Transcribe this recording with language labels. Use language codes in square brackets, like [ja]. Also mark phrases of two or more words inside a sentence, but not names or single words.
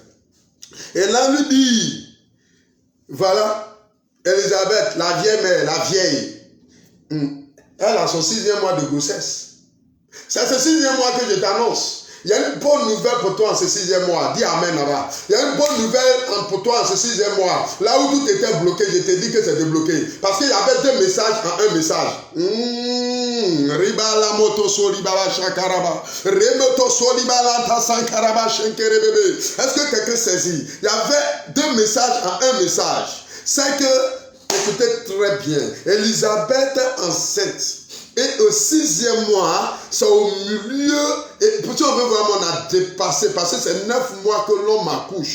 [fr] Et là, lui dit, voilà, Élisabeth, la vieille mère, la vieille, elle a son 6e mois de grossesse. C'est ce 6e mois que je t'annonce. Il y a une bonne nouvelle pour toi en ce 6e mois. Dis Amen là-bas. Il y a une bonne nouvelle pour toi en ce 6e mois. Là où tout était bloqué, je t'ai dit que c'est débloqué. Parce qu'il y avait 2 messages en un message. Ribala moto solibala shakaraba. Remoto solibala tasankaraba shenkerebebe. Est-ce que quelqu'un saisit? Il y avait 2 messages en un message. C'est que, écoutez très bien, Élisabeth enceinte. Et au 6e mois, c'est au milieu, et si on veut vraiment, on a dépassé, parce que c'est 9 mois que l'homme accouche.